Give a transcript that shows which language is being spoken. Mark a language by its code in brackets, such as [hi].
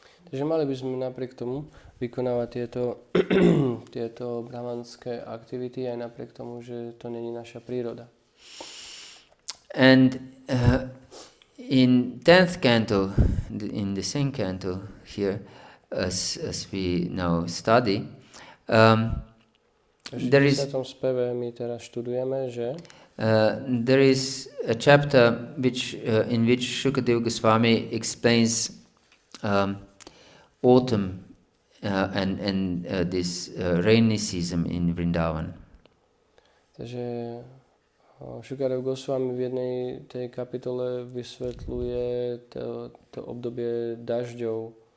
[sk] Takže mali by sme napriek tomu vykonávať tieto brahmanské aktivity aj napriek tomu, že to není naša príroda. [en] And in 10th canto, in the same canto here, as we now study, there is [sk] speve my teraz študujeme, že [en] there is a chapter in which Shukadeva Goswami explains autumn and this rainy season in Vrindavan. [sk] Takže Šukadev Goswami v jednej tej kapitole vysvetľuje to obdobie dažďov